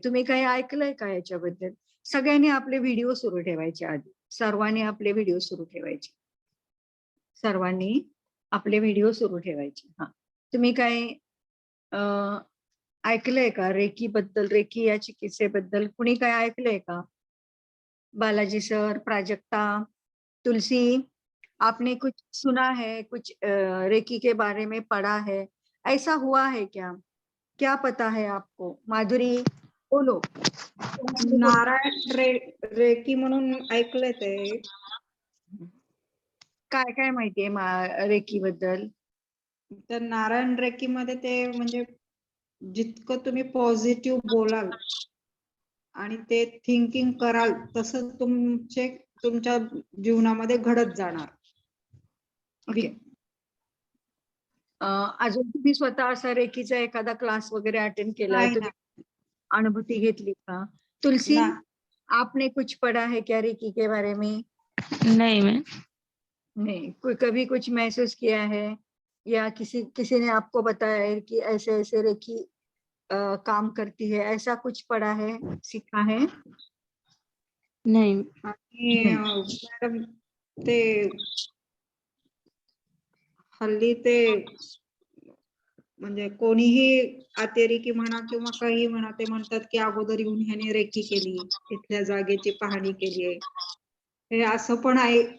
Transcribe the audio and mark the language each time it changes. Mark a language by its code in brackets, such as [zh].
[mr] तुम्ही काही ऐकलंय का याच्याबद्दल? सगळ्यांनी आपले व्हिडिओ सुरू ठेवायचे, आधी सर्वांनी आपले व्हिडिओ सुरू ठेवायचे, सर्वांनी आपले व्हिडिओ सुरू ठेवायचे. हा, तुम्ही काय ऐकलंय का रेकी बद्दल, रेकी या चिकित्सेबद्दल कुणी काय ऐकलंय का? [hi] बालाजी सर, प्राजक्ता, तुलसी, आपने कुछ सुना है, कुछ रेकी के बारे में पढ़ा है, ऐसा हुआ है क्या? क्या पता है आपको? माधुरी बोलो. [mr] नारायण रेकी म्हणून ऐकलंय ते. काय काय माहितीये रेकी बद्दल? तर नारायण रेकी मध्ये ते म्हणजे जितकं तुम्ही पॉझिटिव्ह बोलाल आणि ते थिंकिंग कराल तसं तुमच्या जीवनामध्ये घडत जाणार. [en] Okay. [mr] अजून तुम्ही स्वतः असा रेकीचा एखादा क्लास वगैरे अटेंड केला, तुम्ही अनुभूती घेतली का? [hi] तुलसी, आपने कुछ पढ़ा है क्या रेकी के बारे में? नहीं मैं नहीं. कभी कुछ महसूस किया है या किसी ने आपको बताया है कि ऐसे ऐसे रेकी काम करती है, ऐसा कुछ पढ़ा है, सीखा है? नहीं. [mr] आणि मॅडम ते हल्ली ते म्हणजे कोणीही अतिरेकी म्हणा किंवा काही म्हणा, ते म्हणतात की अगोदर येऊन ह्याने रेकी केली, तिथल्या जागेची पाहणी केली आहे, हे असं पण आहे.